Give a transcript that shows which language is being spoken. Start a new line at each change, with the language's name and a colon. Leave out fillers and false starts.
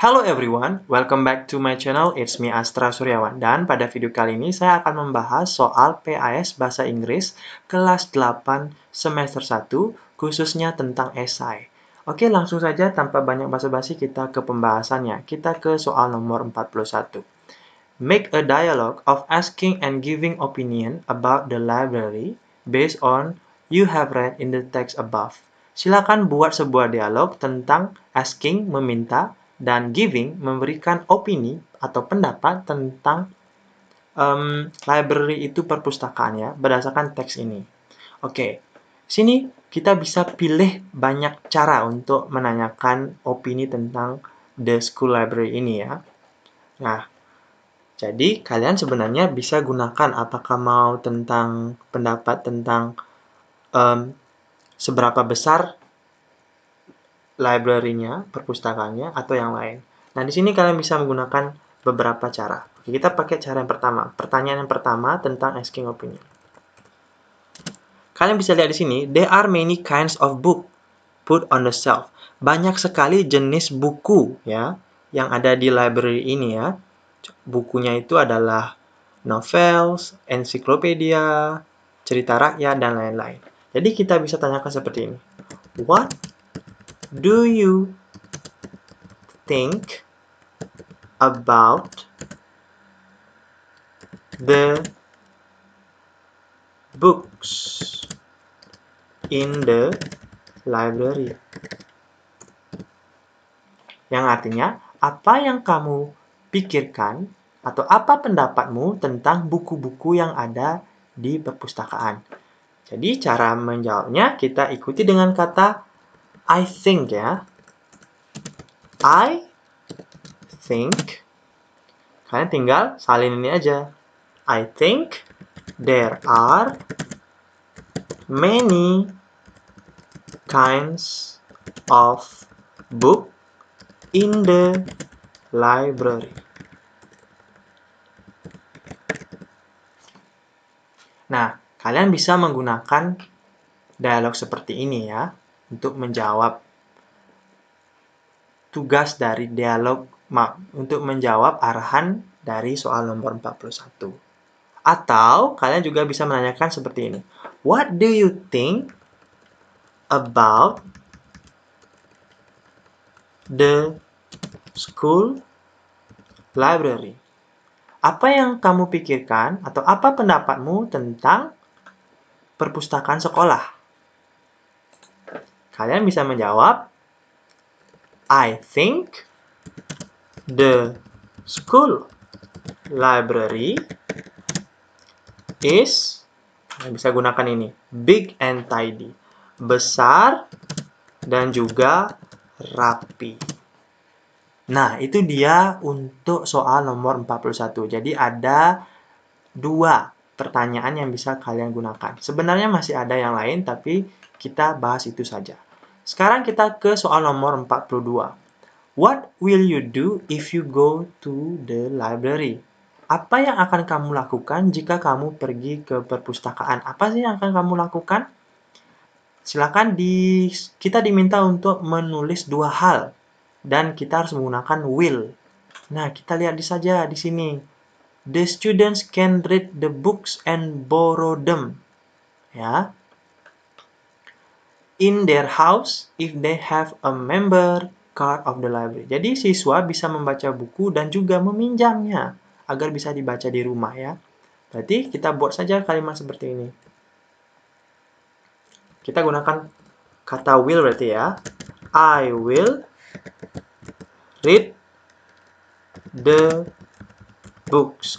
English: Hello everyone, welcome back to my channel, it's me Astra Suryawan.
Indonesian: Dan pada video kali ini saya akan membahas soal PAS Bahasa Inggris kelas 8 semester 1, khususnya tentang esai. Oke, langsung saja tanpa banyak basa-basi kita ke pembahasannya. Kita ke soal nomor 41.
English: Make a dialogue of asking and giving opinion about the library based on you have read in the text above.
Indonesian: Silakan buat sebuah dialog tentang asking, meminta, dan giving, memberikan opini atau pendapat tentang library itu perpustakaan ya, berdasarkan teks ini. Oke, sini kita bisa pilih banyak cara untuk menanyakan opini tentang the school library ini ya. Nah, jadi kalian sebenarnya bisa gunakan apakah mau tentang pendapat tentang seberapa besar library-nya, perpustakaannya, atau yang lain. Nah, di sini kalian bisa menggunakan beberapa cara. Oke, kita pakai cara yang pertama. Pertanyaan yang pertama tentang asking opinion. Kalian bisa lihat di sini,
English: there are many kinds of book put on the shelf.
Indonesian: Banyak sekali jenis buku ya yang ada di library ini ya. Bukunya itu adalah novels, ensiklopedia, cerita rakyat, dan lain-lain. Jadi kita bisa tanyakan seperti ini.
English: What do you think about the books in the library?
Indonesian: Yang artinya, apa yang kamu pikirkan atau apa pendapatmu tentang buku-buku yang ada di perpustakaan? Jadi cara menjawabnya kita ikuti dengan kata I think ya.
English: I think.
Indonesian: Kalian tinggal salin ini aja.
English: I think there are many kinds of book in the library.
Indonesian: Nah, kalian bisa menggunakan dialog seperti ini ya untuk menjawab tugas dari dialog untuk menjawab arahan dari soal nomor 41. Atau kalian juga bisa menanyakan seperti ini.
English: What do you think about the school library?
Indonesian: Apa yang kamu pikirkan atau apa pendapatmu tentang perpustakaan sekolah? Kalian bisa menjawab,
English: I think the school library is,
Indonesian: kalian bisa gunakan ini,
English: big and tidy,
Indonesian: besar dan juga rapi. Nah, itu dia untuk soal nomor 41. Jadi ada dua pertanyaan yang bisa kalian gunakan. Sebenarnya masih ada yang lain, tapi kita bahas itu saja. Sekarang kita ke soal nomor 42.
English: What will you do if you go to the library?
Indonesian: Apa yang akan kamu lakukan jika kamu pergi ke perpustakaan? Apa sih yang akan kamu lakukan? Silakan kita diminta untuk menulis dua hal dan kita harus menggunakan will. Nah, kita lihat saja di sini.
English: The students can read the books and borrow them. Ya. In their house if they have a member card of the library.
Indonesian: Jadi siswa bisa membaca buku dan juga meminjamnya agar bisa dibaca di rumah ya. Berarti kita buat saja kalimat seperti ini. Kita gunakan kata will berarti ya.
English: I will read the books.